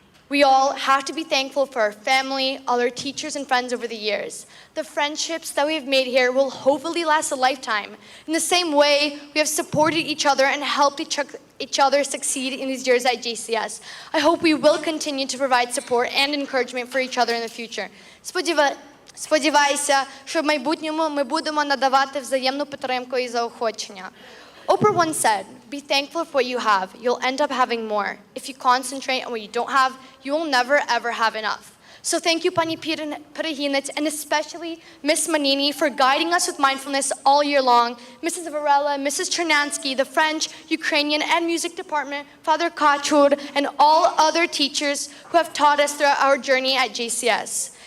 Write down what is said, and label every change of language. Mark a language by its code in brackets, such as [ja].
[en] We all have to be thankful for our family, all our teachers and friends over the years. The friendships that we have made here will hopefully last a lifetime. In the same way, we have supported each other and helped each other succeed in these years at JCS. I hope we will continue to provide support and encouragement for each other in the future. [uk] Сподіваюся, що в майбутньому ми будемо надавати взаємну підтримку і заохочення. [en] Oprah once said, be thankful for what you have. You'll end up having more. If you concentrate on what you don't have, you will never ever have enough. So thank you, Pani Pirahinets, and especially Ms. Manini for guiding us with mindfulness all year long, Mrs. Varela, Mrs. Chernansky, the French, Ukrainian, and music department, Father Kachur, and all other teachers who have taught us throughout our journey at JCS.